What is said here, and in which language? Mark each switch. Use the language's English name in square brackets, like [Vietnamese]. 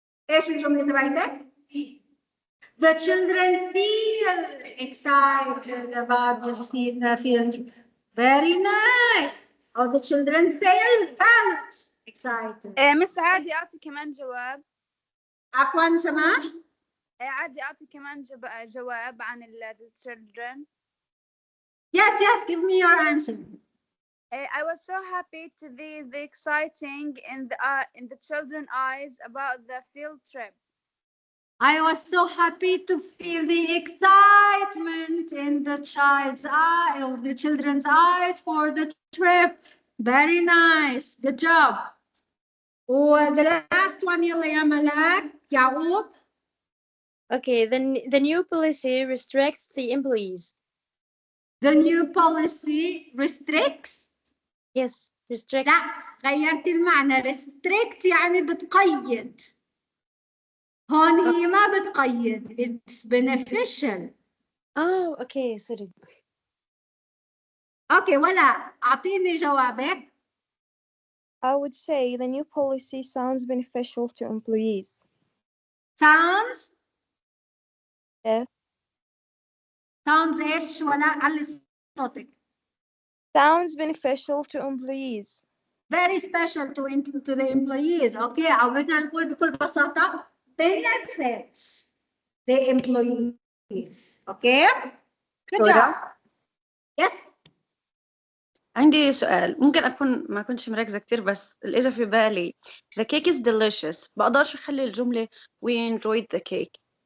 [Arabic] إيش الجملة تبعتك؟ [English] The children feel excited about the field trip. Very nice. Or the children felt excited. [Arabic] مس عادي أعطي كمان جواب. عفوا سماح. عادي أعطي كمان جواب عن [English] the children. Yes, give me your answer. I was so happy to see the exciting in the children's eyes about the field trip. I was so happy to feel the excitement in the child's eye or the children's eyes for the trip. Very nice. Good job. The last one [Arabic] يلا يا [English] ملاك يعقوب. Okay, the new policy restricts the employees. The new policy restricts. Yes, restricts. [Arabic] لا غيرت المعنى. restrict يعني بتقيد. هون هي ما بتقيد. [English] It's beneficial. Oh, okay, sorry. [Arabic] Okay, ولا أعطيني جوابك. [English] I would say the new policy sounds beneficial to employees. Sounds. Yeah. Sounds [Arabic] إيش ولا علي صوتك. [English] Sounds beneficial to employees. Very special to the employees. [Arabic] Okay, أو بدنا نقول بكل بساطة [English] benefits the employees. Okay. Good job. Yes. [Arabic] عندي سؤال، ممكن أكون ما كنتش مركزة كتير بس اللي إجا في بالي [English] the cake is delicious، [Arabic] بقدرش أخلي الجملة [English] we enjoyed the cake.